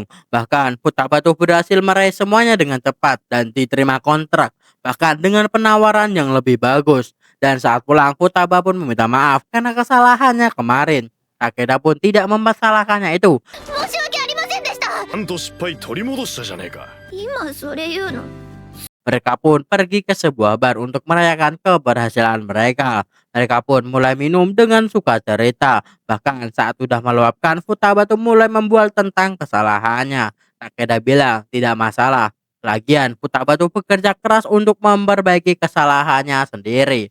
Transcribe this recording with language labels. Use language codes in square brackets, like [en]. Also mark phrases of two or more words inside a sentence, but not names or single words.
[id] Bahkan Futaba tuh berhasil meraih semuanya dengan cepat dan diterima kontrak. Bahkan dengan penawaran yang lebih bagus. Dan saat pulang Futaba pun meminta maaf karena kesalahannya kemarin. Takeda pun tidak mempersalahkannya itu. [ja] ちゃんと失敗取り戻したじゃねえか。今それ言うの？ [id] Mereka pun pergi ke sebuah bar untuk merayakan keberhasilan mereka. Mereka pun mulai minum dengan sukacerita. Bahkan saat sudah meluapkan, Futaba tuh mulai membual tentang kesalahannya. Takeda bilang tidak masalah. Lagian Futaba tuh bekerja keras untuk memperbaiki kesalahannya sendiri.